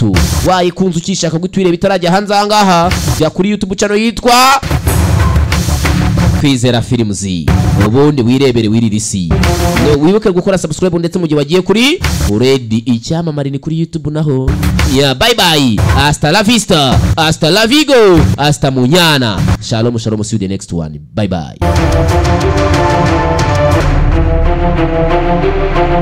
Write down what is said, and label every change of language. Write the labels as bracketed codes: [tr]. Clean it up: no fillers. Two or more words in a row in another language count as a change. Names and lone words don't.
[rw] Wayikunze ukishaka gutwire bitarajya hanze ahangaha bya kuri [en] YouTube channel [rw] yitwa Kwizera Films. Ubundi wirebere wiririsi. Wibuke gukora subscribe ndetse mu gihe wagiye kuri Already icyamamare ni kuri YouTube naho. [en] Yeah, bye bye. [es] Hasta la vista. Hasta la vigo. [he] Hasta munyana. Shalom shalom, [en] see you the next one. Bye bye.